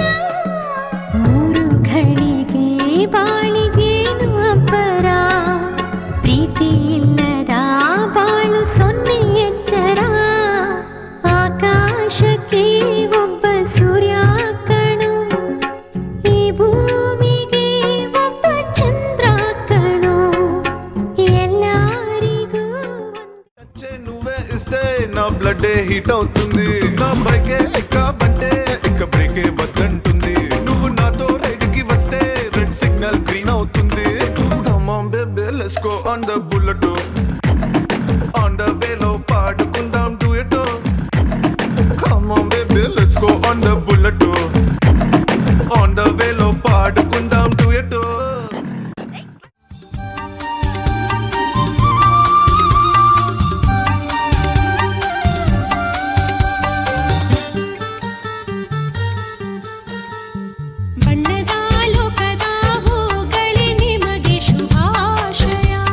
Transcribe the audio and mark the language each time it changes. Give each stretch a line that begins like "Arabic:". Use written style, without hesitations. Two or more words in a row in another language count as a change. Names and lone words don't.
Kannada: ಮೂರು ಘಳಿಗೆ ಬಾಳಿಗೇನು ಅಬ್ಬರ, ಪ್ರೀತಿ ಇಲ್ಲದ ಬಾಳು ಸೊನ್ನೆ ಎಚ್ಚರ, ಆಕಾಶಕ್ಕೆ ಒಬ್ಬ ಸೂರ್ಯ ಕಣೋ, ಈ భూమిಗೆ ಒಬ್ಬ ಚಂದ್ರ ಕಣೋ, ಎಲ್ಲರಿಗೂ
Telugu: టచ్చే నువ్వే ఇస్తే నా
English: blood heat
Telugu: అవుతుంది, నా బైకే ఎక్క బంటే ఇక బ్రేకే వద్దంటుంది, నువ్వు నాతో రైడ్ కి వస్తే
English: red signal green
Telugu: అవుతుంది.
English: come on baby let's go on the bullet, on the way-lo పాడుకుందాం డ్యూయట్. come on baby let's go on the bullet, on the way-lo పాడుకుందాం డ్యూయట్.
Kannada: ಬಣ್ಣದ ಲೋಕದ ಹೂಗಳೇ ನಿಮಗೆ ಶುಭಾಶಯ,